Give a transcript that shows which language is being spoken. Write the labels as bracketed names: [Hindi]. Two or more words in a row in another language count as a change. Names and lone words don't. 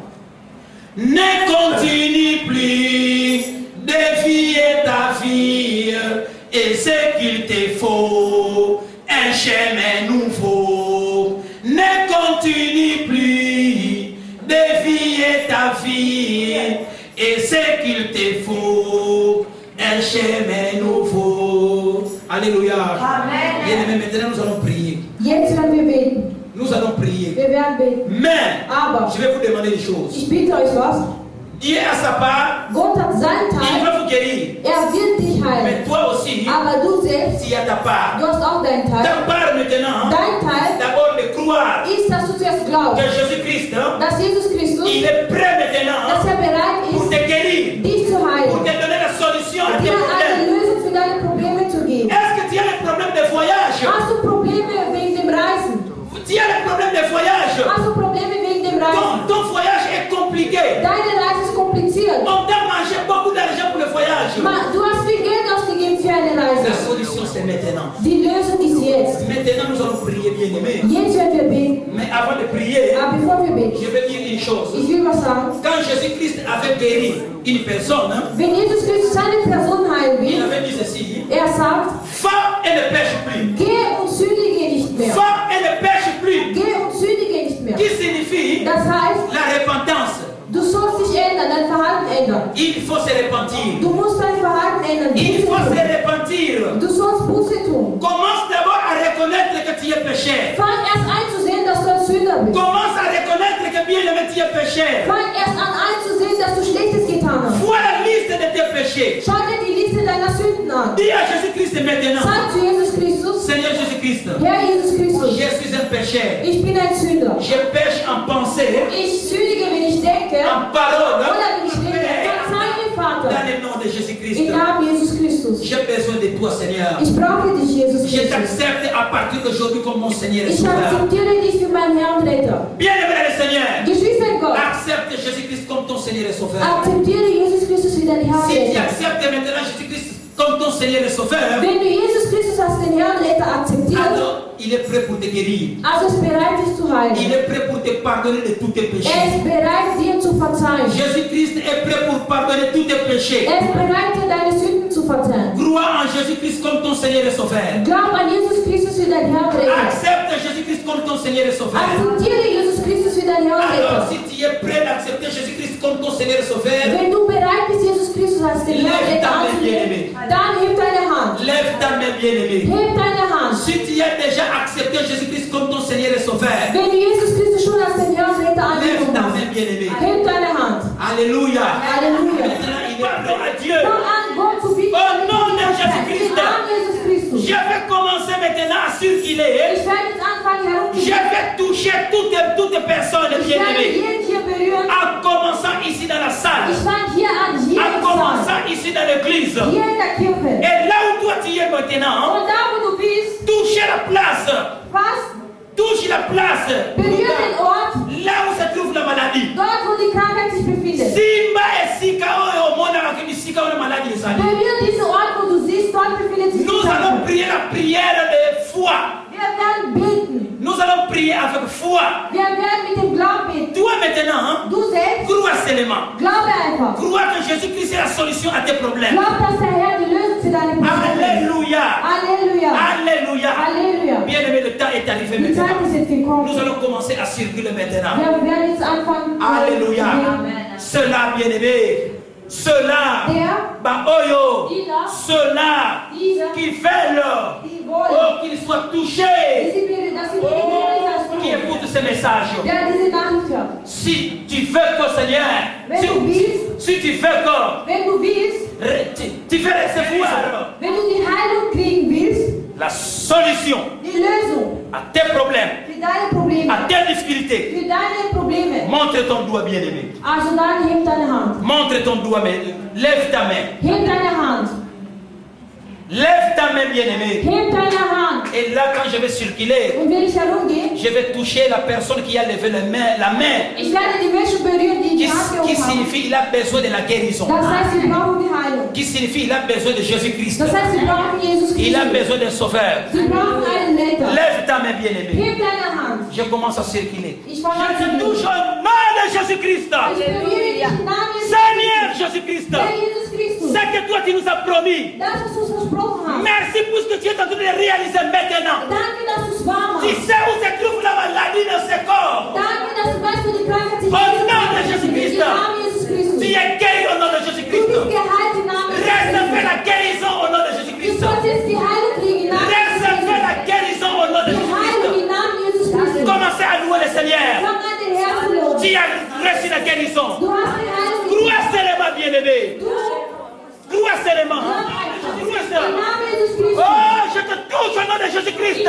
[French] Ne continue plus défier ta vie et ce qu'il te faut, un chemin nouveau. Ne continue plus défier ta vie et ce qu'il te faut, un chemin nouveau. Alléluia. Amen. Bien-aimés, maintenant nous allons prier. [German] Jetzt werden wir beten. [French] Nous allons prier. [German] Wir werden beten. [French] Mais [German] Aber [French] je vais vous demander une chose. [German] ich bitte euch was. [French] Dieu a sa part, [German] Gott hat seinen [French] il [German] Teil, [French] va vous guérir. [German] wird dich heilen. [French] Mais toi aussi, [German] Aber du selbst, [French] tu as ta part. [German] du hast auch deinen Teil. [French] Ta part maintenant, [German] Dein Teil [French] d'abord de croire [German] ist, dass du zuerst [French] que [German] glaubst, [French] Jésus-Christ, [German] dass Jesus Christus, [French] il est prêt maintenant [German] dass er bereit [French] pour te [German] ist, [French] guérir, [German] dich zu [French] pour [German] heilen, [French] te donner la solution à tes [German] dir eine [French] problèmes. [German] Lösung für deine Probleme zu geben. [French] Est-ce que tu as les problèmes de voyage? [German] Hast du Probleme wegen dem Reisen? [French] Tu as les problèmes de voyage? [German] Hast du Probleme wegen dem Reisen? [French] Ton voyage est compliqué. [German] Deine Reise ist kompliziert. [French] On t'a mangé beaucoup d'argent pour le voyage. [German] Du hast viel Geld ausgegeben für eine [French] La [German] Reise. [French] solution c'est maintenant. [German] Die Lösung ist jetzt. [French] Maintenant nous allons prier, bien-aimés. [German] Jetzt werden wir beten. [French] Mais avant de prier, [German] Aber bevor wir beten, [French] je vais dire une chose. [German] ich will was sagen. [French] Quand Jésus-Christ avait guéri une personne, [German] Wenn Jesus Christus seine Person heilen [French] il [German] will, [French] avait dit ceci: [German] sagt, [French] va et ne pêche plus. [German] geh und sündige nicht mehr. [French] Va et ne pêche plus. [German] Geh und sündige nicht mehr. [French] Qui signifie [German] Das heißt, [French] la repentance. [German] du sollst dich ändern, dein Verhalten ändern. [French] Il faut se repentir. [German] Du musst dein Verhalten ändern. [French] Il [German] Buße [French] faut se [German] tun. [French] repentir. [German] Du sollst Buße tun. [French] Commence d'abord à reconnaître que tu es péché. [German] Fang erst einzusehen, dass du ein Sünder bist. [French] Commence à reconnaître que bien aimé tu es péché. [German] Fang erst an einzusehen, dass du Schlechtes getan hast. [French] Vois la liste de tes péchés. [German] Schau dir die Liste deiner Sünden an. [French] Dis à Jésus-Christ maintenant: [German] Sag zu Jesus Christus, [French] Seigneur Jésus-Christ, [German] Herr Jesus Christus, [French] je suis un péché. [German] ich bin ein Sünder. [French] Je pêche en pensée, [German] Ich sündige, wenn ich denke, [French] en parole, [German] oder wenn ich denke, [French] Père, [German] verzeih mir, [French] dans [German] Vater. [French] le nom de Jésus-Christ. [German] Im Namen Jesus Christus. [French] J'ai besoin de toi, Seigneur. [German] Ich brauche dich, Jesus [French] Je [German] Christus. [French] t'accepte à partir d'aujourd'hui comme mon Seigneur et [German] Ich [French] Sauveur. [German] akzeptiere dich für meinen Herrn und Retter. [French] Bien-aimé dans le Seigneur, [German] Geschwister Gott, [French] accepte Jésus-Christ comme ton Seigneur et Sauveur. [German] akzeptiere Jesus Christus wie dein Herrn und [French] Si tu [German] Retter. [French] acceptes maintenant Jésus-Christ comme ton Seigneur et Sauveur, [German] Wenn du Jesus Christus als den Herrn und Retter akzeptierst, [French] alors il est prêt pour te guérir. [German] also ist bereit, dich zu [French] Il [German] heilen. [French] est prêt pour te pardonner de tous tes [German] Er [French] péchés. [German] ist bereit, dir zu verzeihen. [French] Jésus-Christ est prêt pour pardonner tous tes péchés. [German] Er ist bereit, dir deine Sünden zu verzeihen. [French] Crois en Jésus-Christ comme ton Seigneur et Sauveur. [German] Glaub an Jesus Christus wie dein Herr und Retter. [French] Accepte Jésus-Christ comme ton Seigneur et Sauveur. [German] Akzeptiere Jesus Christus wie wie dein Herr und [French] Alors [German] Retter. [French] si tu es prêt d'accepter Jésus-Christ comme ton Seigneur et Sauveur, [German] Wenn du bereit bist, Jesus Christus als den Herrn und [French] lève [German] Retter [French] ta main [German] anzunehmen, [French] bien-aimée. [German] dann heb deine Hand. [French] Lève ta main bien-aimée. [German] Heb deine Hand. [French] Si tu as déjà accepté Jésus-Christ comme ton Seigneur et Sauveur, [German] Wenn du Jesus Christus schon als den Herrn und Retter [French] lève [German] angenommen [French] ta [German] hast, [French] main bien-aimée. [German] heb deine Hand. [French] Alléluia. [German] Halleluja. [French] Maintenant, il est pardon à Dieu. [German] Fang an, Gott zu bitten. [French] Au nom de Jésus-Christ. [German] Im Namen Jesus Christus. [French] Je vais commencer maintenant à circuler. [German] Ich werde jetzt anfangen [French] Je [German] herumzugehen. [French] vais toucher toutes les personnes [German] Ich werde [French] bien-aimées. [German] jeden hier berühren. [French] En commençant ici dans la salle. [German] Ich fange hier an, hier [French] En [German] im Saal. [French] commençant ici dans l'église. [German] Hier in der Kirche. [French] Et là où toi tu es maintenant, [German] Und da, wo du bist, [French] touchez la place. [German] was? [French] Touche la place. [German] Berühre den Ort, [French] Là où se trouve la maladie. [German] dort, wo die Krankheit sich befindet. [Lingala] Simba esika oyo mona bakibisika oyo maladie ezali. [German] Berühre diesen Ort, wo du siehst, dort befindet sich die [French] Nous allons [German] Krankheit. [French] prier la prière de foi. [German] Wir werden beten. [French] Nous allons prier avec foi. [German] Wir werden mit dem Glauben beten. [French] Toi maintenant, [German] Du selbst, [French] crois seulement. [German] glaube einfach. [French] Crois que Jésus-Christ est la solution à tes problèmes. [German] Glaub, dass der Herr die Lösung für deine Probleme ist. [French] Alléluia. [German] Halleluja. [French] Alléluia. [German] Halleluja. [French] Bien-aimé, le temps est arrivé [German] Die Zeit [French] maintenant. [German] ist jetzt gekommen. [French] Nous allons commencer à circuler maintenant. [German] Wir werden jetzt anfangen. [French] Alléluia. Cela, bien-aimé, cela, [German] Der, [French] Baoyo, [German] Dieser, [French] cela [German] dieser, [French] qui veulent, [German] die wollen, [French] oh, qu'ils soient touchés, [German] dass sie [French] oh, qui [German] berühren, [French] écoutent ces messages. [German] der diese Nachricht hört. [French] Si tu veux que, Seigneur, [German] Wenn du willst, [French] si tu veux que, [German] wenn du willst, [French] tu veux recevoir [German] wenn du die Heilung kriegen willst, [French] la solution [German] die Lösung [French] à tes problèmes, [German] für deine Probleme, [French] à tes difficultés, [German] für deine Probleme, [French] montre ton doigt, bien-aimé. [German] also dann heb deine Hand. [French] Montre ton doigt, mais lève ta main. [German] Heb deine Hand. [French] Lève ta main, bien-aimé. [German] Heb deine Hand. [French] Et là, quand je vais circuler, [German] Und wenn ich herumgehe, [French] je vais toucher la personne qui a levé la main, [German] ich werde die Menschen berühren, die die Hand [French] qui [German] gehoben haben. [French] signifie il a besoin de la guérison, [German] Das heißt, sie brauchen die Heilung. [French] qui signifie il a besoin de Jésus-Christ, [German] Das heißt, sie brauchen Jesus [French] il a [German] Christus. [French] besoin d'un sauveur. [German] Sie brauchen einen Retter. [French] Lève ta main, bien-aimé. [German] Heb deine Hand. [French] Je commence à circuler. [German] Ich fange an [French] Je [German] zu [French] touche [German] beten. [French] au nom de Jésus-Christ. [German] Ich berühre dich im Namen Jesus [French] Seigneur [German] Christus. [French] Jésus-Christ, [German] Herr Jesus Christus, [French] c'est que toi tu nous as promis. [German] das, was du uns versprochen hast. [French] Merci pour ce que tu es en train de réaliser maintenant. [German] Danke, dass du es wahr [French] Tu [German] machst. [French] sais où se trouve la maladie dans ce corps. [German] Danke, dass du weißt, wo die Krankheit sich [French] Au nom de [German] befindet. [French] Jésus-Christ. [German] Im Namen Jesus Christus. [French] Tu es guéri au nom de [German] Du [French] Jésus-Christ. [German] bist geheilt im Namen Jesus [French] Recevez [German] Christus. [French] la guérison au nom de [German] Du [French] Jésus-Christ. [German] sollst jetzt die Heilung kriegen im Namen Jesus [French] Recevez la [German] Christus. [French] guérison au nom de [German] Die Heilung [French] Jésus-Christ. [German] im Namen Jesus Christus. [French] Commencez à louer le Seigneur. [German] Fang an, den Herrn zu loben. [French] Tu as reçu la guérison. [German] Du hast die Heilung gekriegt. [French] Crois seulement, bien-aimé. [German] Du [French] Crois seulement. [German] glaub [French] Crois [German] einfach. Im [French] seulement. [German] Namen Jesus Christus. [French] Oh, je te touche au nom de Jésus-Christ.